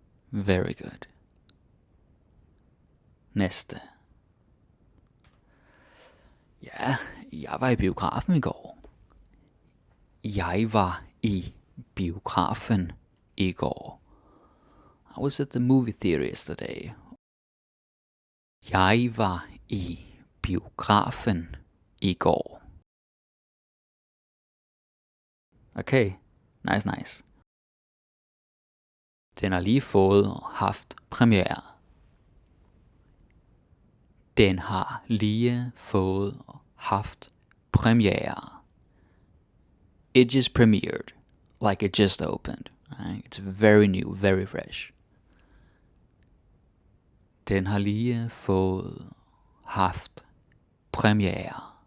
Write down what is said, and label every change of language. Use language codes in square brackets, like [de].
[en] Very good. [da] Næste. Ja, jeg var i biografen i går. Jeg var i biografen i går. [en] I was at the movie theater yesterday. [da] Jeg var i biografen i går. [en] Okay, nice. [da] Den har lige fået og haft premiere. Den har lige fået og haft premiere. [en] It just premiered, like it just opened. Right? It's very new, very fresh. [da] Den har lige fået haft premiere.